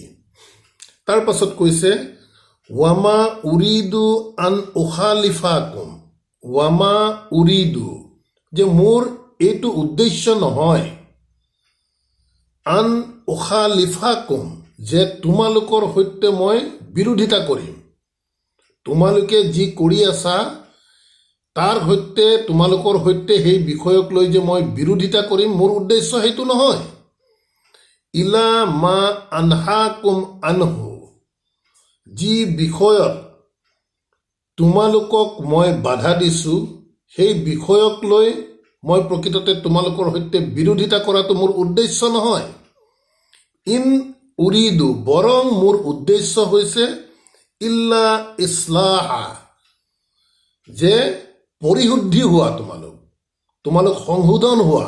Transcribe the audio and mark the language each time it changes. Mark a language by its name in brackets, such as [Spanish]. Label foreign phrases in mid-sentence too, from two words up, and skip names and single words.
[Assamese] তাৰ পাছত কৈছে, [Arabic] وما أريد أن أخالفكم, وما أريد, [Assamese] যে মোৰ এইটো উদ্দেশ্য নহয়, [Arabic] أن أخالفكم, [Assamese] যে তোমালোকৰ সৈতে মই বিৰোধিতা কৰিম, তোমালোকে যি কৰি আছা তাৰ সৈতে, তোমালোকৰ সৈতে সেই বিষয়ক লৈ যে মই বিৰোধিতা কৰিম, মোৰ উদ্দেশ্য সেইটো নহয়। [Arabic] إلا ما أنهاكم عنه, [Assamese] যি বিষয়ত তোমালোকক মই বাধা দিছোঁ সেই বিষয়ক লৈ মই প্ৰকৃততে তোমালোকৰ সৈতে বিৰোধিতা কৰাটো মোৰ উদ্দেশ্য নহয়। [Arabic] إن أريد, [Assamese] বৰং মোৰ উদ্দেশ্য হৈছে [Arabic] إلا الإصلاح, [Assamese] যে পৰিশুদ্ধি হোৱা, তোমালোক সংশোধন হোৱা।